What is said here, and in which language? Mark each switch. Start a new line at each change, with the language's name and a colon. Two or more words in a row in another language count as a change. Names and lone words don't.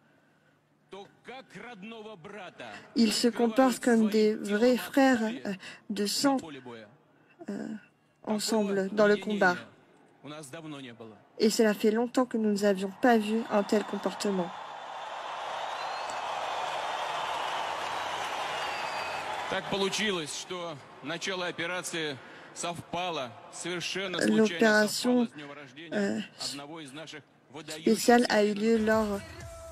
French: Ils se comportent comme des vrais frères de sang ensemble dans le combat. Et cela fait longtemps que nous n'avions pas vu un tel comportement.
Russian: Так получилось, что начало операции
French: l'opération spéciale a eu lieu lors